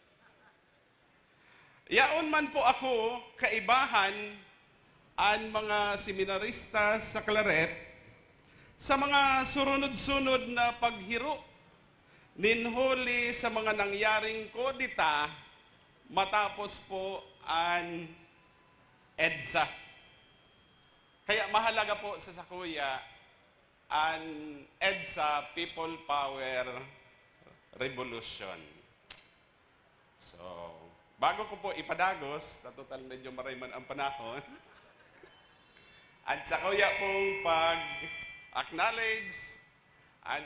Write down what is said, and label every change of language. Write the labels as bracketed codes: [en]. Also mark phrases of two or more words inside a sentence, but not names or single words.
[bik] Yaon man po ako kaibahan ang mga seminarista sa Claret sa mga surunod-sunod na paghiro ninhuli sa mga nangyaring kodita matapos po ang EDSA. Kaya mahalaga po sa sakuya ang EDSA People Power Revolution. So, bago ko po ipadagos, na total medyo marayman ang panahon, at sa kuya pong pag-acknowledge, at sa